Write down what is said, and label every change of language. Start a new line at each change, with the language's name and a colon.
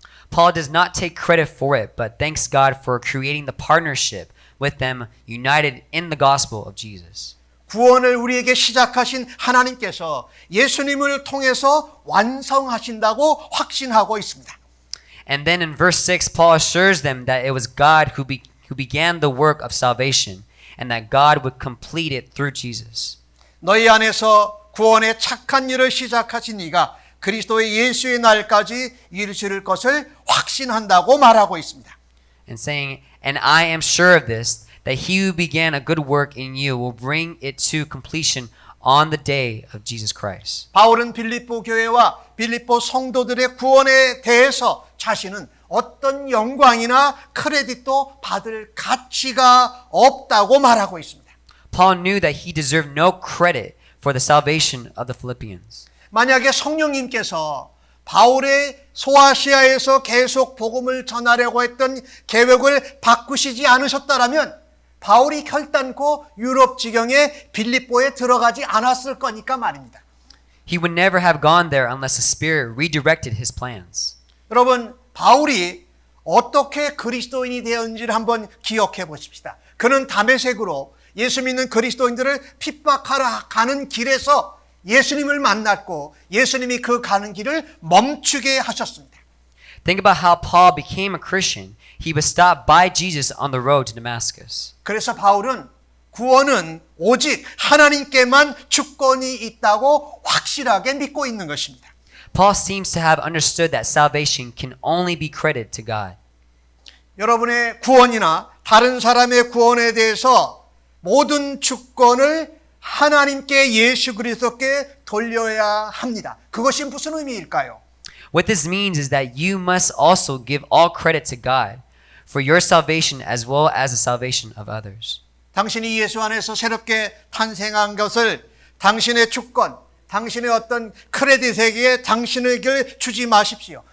English: Paul does not take credit for it, but thanks God for creating the partnership with them united in the gospel of Jesus.
Korean: 구원을 우리에게 시작하신 하나님께서 예수님을 통해서 완성하신다고 확신하고 있습니다.
English: And then in verse 6, Paul assures them that it was God who began the work of salvation and that God would complete it through Jesus.
Korean: 너희 안에서 구원의 착한 일을 시작하신 이가 그리스도의 예수의 날까지 이루실 것을 확신한다고 말하고 있습니다.
English: And saying, and I am sure of this, that he who began a good work in you will bring it to completion on the day of Jesus Christ.
Korean: 바울은 빌립보 교회와 빌립보 성도들의 구원에 대해서 자신은 어떤 영광이나 크레딧도 받을 가치가 없다고 말하고 있습니다.
English: Paul knew that he deserved no credit for the salvation of the Philippians.
Korean: 만약에 성령님께서 바울의 소아시아에서 계속 복음을 전하려고 했던 계획을 바꾸시지 않으셨다라면 바울이 결단코 유럽 지경의 빌립보에 들어가지 않았을 거니까 말입니다.
English: He would never have gone there unless the Spirit redirected his plans.
Korean: 여러분, 바울이 어떻게 그리스도인이 되었는지를 한번 기억해 보십시다. 그는 다메섹으로 예수 믿는 그리스도인들을 핍박하러 가는 길에서 예수님을 만났고 예수님이 그 가는 길을 멈추게 하셨습니다.
English: Think about how Paul became a Christian. He was stopped by Jesus on the road to Damascus.
Korean: 그래서 바울은 구원은 오직 하나님께만 주권이 있다고 확실하게 믿고 있는 것입니다.
English: Paul seems to have understood that salvation can only be credited to God.
Korean: 여러분의 구원이나 다른 사람의 구원에 대해서 모든 주권을 하나님께 예수 그리스도께 돌려야 합니다. 그것이 무슨 의미일까요?
English: What this means is that you must also give all credit to God for your salvation as well as the salvation of others.
Korean: 당신이 예수 안에서 새롭게 탄생한 것을 당신의 주권, 당신의 어떤 크레딧에게 당신에게 주지 마십시오.